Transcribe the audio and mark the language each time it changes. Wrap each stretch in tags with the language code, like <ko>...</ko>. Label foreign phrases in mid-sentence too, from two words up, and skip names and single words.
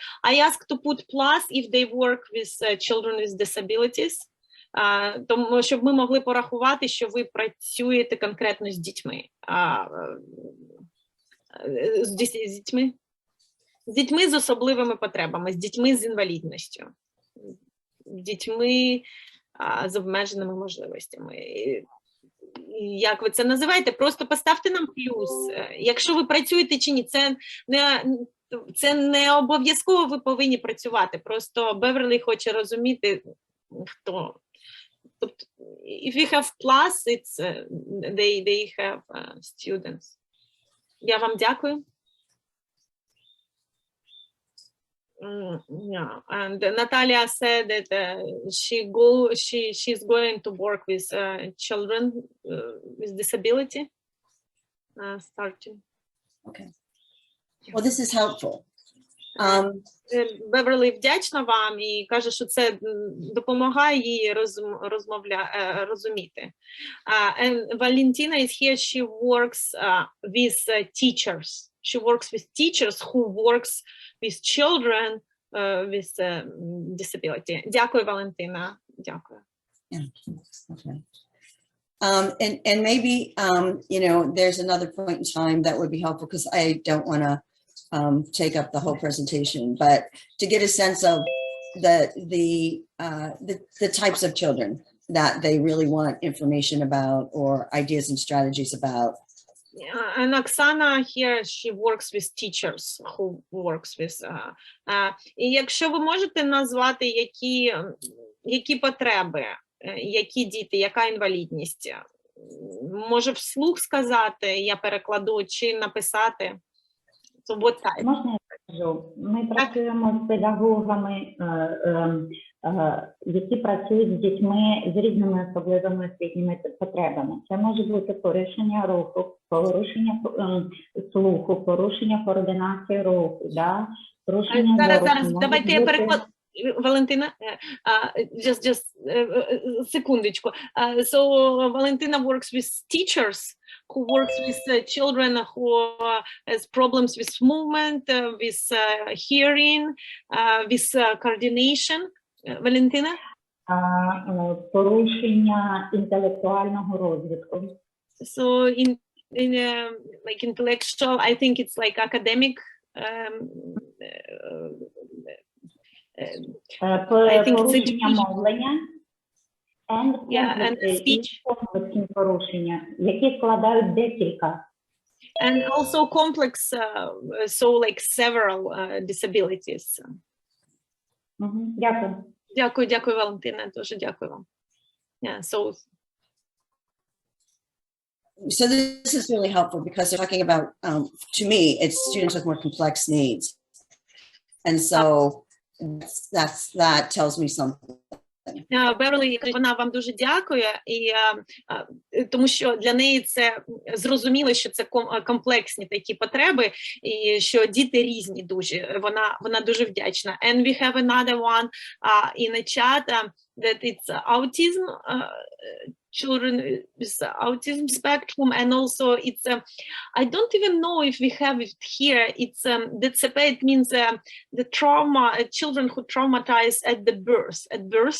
<en>I ask to put plus if they work with children with disabilities,</en> <uk>тому щоб ми могли порахувати, що ви працюєте конкретно з дітьми. З дітьми? з дітьми з особливими потребами, з дітьми з інвалідністю, з дітьми з обмеженими можливостями. Як ви це називаєте? Просто поставте нам плюс. Якщо ви працюєте чи ні, це не обов'язково ви повинні працювати. Просто Беверлі хоче розуміти, хто. Тобто,</uk> <en>if you have plus, it's, they have students.</en> <uk>Я вам дякую.</uk> <en>Yeah, and Natalia said that she's going to work with children with disability starting. Okay. Well, this is helpful.</en> <uk>Беверлі вдячна вам і каже, що це допомагає їй розуміти.</uk> <en>And Valentina is here, she works with teachers. She works with teachers who works with children with disability.</en> <uk>Дякую, Валентина. Дякую.</uk> <en>Yeah. Okay. And maybe, you know, there's another point in time that would be helpful because I don't want to take up the whole presentation, but to get a sense of the types of children that they really want information about or ideas and strategies about. And Oksana here, she works with teachers who works with.</en> <uk>І якщо ви можете назвати, які потреби, які діти, яка інвалідність, може вслух сказати, я перекладу, чи написати.</uk> <en>So what type?</en> <uk>Можна я скажу? Ми працюємо з педагогами, які працюють з дітьми з різними особливими освітніми потребами. Це може бути порушення руху, порушення слуху, порушення координації руху, да? Порушення Зараз, давайте я перекладу. Валентина, just секундочку.</uk> <en>So Valentina works with teachers who works with children who has problems with movement, with hearing, with coordination. Valentina?</en> <uk>Порушення інтелектуального розвитку.</uk> <en>So in like intellectual, I think it's like academic.</en> <uk>Порушення мовлення</uk> <en>and speech.</en> <uk>Комплексні порушення, які складають декілька.</uk> <en>And also complex, so like several disabilities.</en> <uk>Дякую. Дякую, Валентина, дуже дякую вам.</uk> <en>Yeah, so This is really helpful because they're talking about, to me, it's students with more complex needs. And so that tells me something.</en> <uk>Беверлі, вона вам дуже дякує, і тому що для неї це зрозуміло, що це комплексні такі потреби, і що діти різні дуже. Вона дуже вдячна.</uk> <en>And we have another one in the chat that it's autism, children with autism spectrum, and also it's I don't even know if we have it here. It's DCP, it means the trauma, children who traumatized at birth.</en>